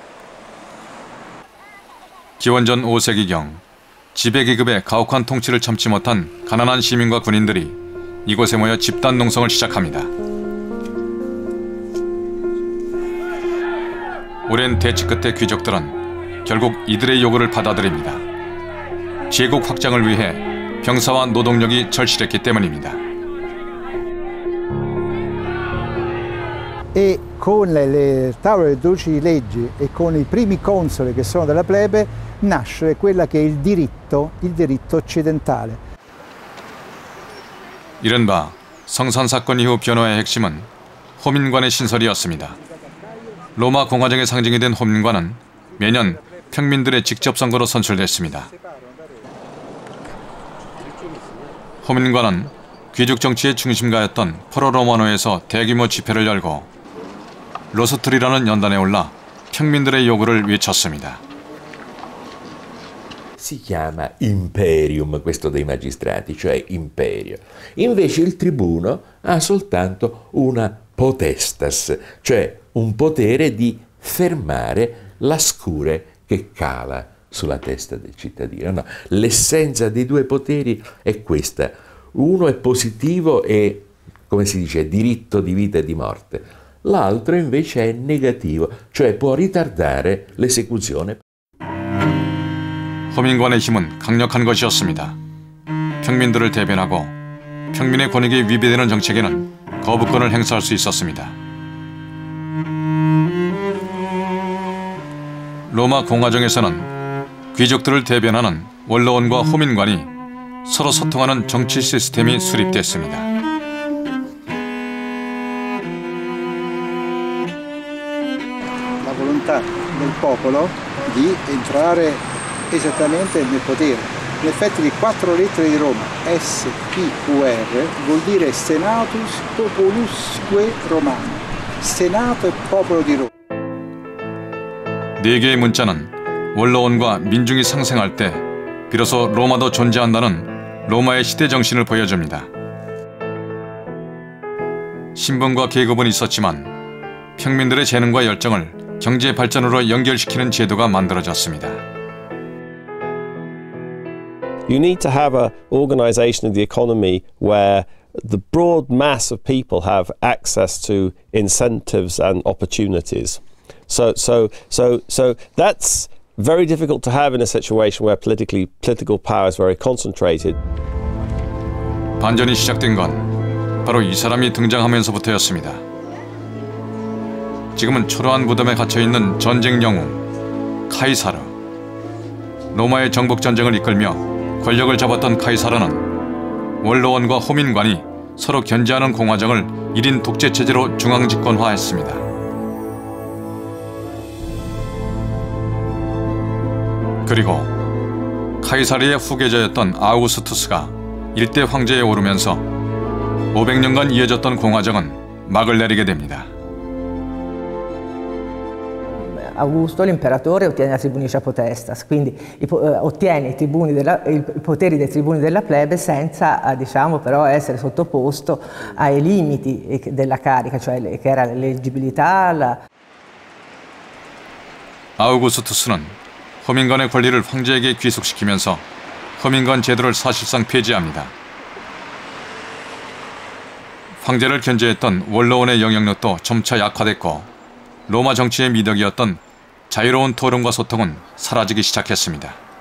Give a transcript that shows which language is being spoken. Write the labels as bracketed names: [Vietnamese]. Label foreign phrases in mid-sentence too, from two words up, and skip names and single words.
[Korean] 기원전 5세기경 지배계급의 가혹한 통치를 참지 못한 가난한 시민과 군인들이 이곳에 모여 집단 농성을 시작합니다. 오랜 대치 끝에 귀족들은 결국 이들의 요구를 받아들입니다. 제국 확장을 위해 병사와 노동력이 절실했기 때문입니다. [Italian] E con le tavole delle 12 leggi e con i primi consoli che sono della plebe nasce quella che è il diritto occidentale. [Korean] 이른바 성산사건 이후 변화의 핵심은 호민관의 신설이었습니다. 로마 공화정의 상징이 된 호민관은 매년 평민들의 직접 선거로 선출됐습니다. 호민관은 귀족 정치의 중심가였던 포로 로마노에서 대규모 집회를 열고 로스트리라는 연단에 올라 평민들의 요구를 외쳤습니다. [Italian] Si chiama imperium questo dei magistrati, cioè imperio. Invece il tribuno ha soltanto una potestas, cioè un potere di fermare la scure che cala sulla testa del cittadino. No, l'essenza dei due poteri è questa. Uno è positivo e, come si dice, diritto di vita e di morte. L'altro invece è negativo, cioè può ritardare l'esecuzione. [Korean] 호민관의 힘은 강력한 것이었습니다. 평민들을 대변하고 평민의 권익에 위배되는 정책에는 거부권을 행사할 수 있었습니다. 로마 공화정에서는 귀족들을 대변하는 원로원과 호민관이 서로 소통하는 정치 시스템이 수립됐습니다. [Italian] La volontà del popolo di entrare esattamente nel potere. In effetti le 4 lettere di Roma, S-P-U-R, vuol dire [Latin] Senatus Populusque Romano, [Italian] Senato e popolo di Roma. [Korean] 네 개의 문자는 원로원과 민중이 상생할 때 비로소 로마도 존재한다는 로마의 시대 정신을 보여줍니다. 신분과 계급은 있었지만 평민들의 재능과 열정을 경제 발전으로 연결시키는 제도가 만들어졌습니다. [English] You need to have an organisation of the economy where the broad mass of people have access to incentives and opportunities. So that's very difficult to have in a situation where political power is very concentrated. [Korean] 반전이 시작된 건 바로 이 사람이 등장하면서부터였습니다. 지금은 초라한 무덤에 갇혀있는 전쟁 영웅 카이사르. 로마의 정복 전쟁을 이끌며 권력을 잡았던 카이사르는 원로원과 호민관이 서로 견제하는 공화정을 1인 독재 체제로 중앙집권화했습니다. 그리고 카이사르의 후계자였던 아우구스투스가 일대 황제에 오르면서 500년간 이어졌던 공화정은 막을 내리게 됩니다. [Italian] Augusto, l'imperatore, ottiene la [Latin] tribunica potestas, [Italian] quindi ottiene i poteri dei tribuni della plebe senza, diciamo, però essere sottoposto ai limiti della carica, cioè che era l'eleggibilità. [Korean] 아우구스투스는 호민관의 권리를 황제에게 귀속시키면서 호민관 제도를 사실상 폐지합니다. 황제를 견제했던 원로원의 영향력도 점차 약화됐고 로마 정치의 미덕이었던 자유로운 토론과 소통은 사라지기 시작했습니다.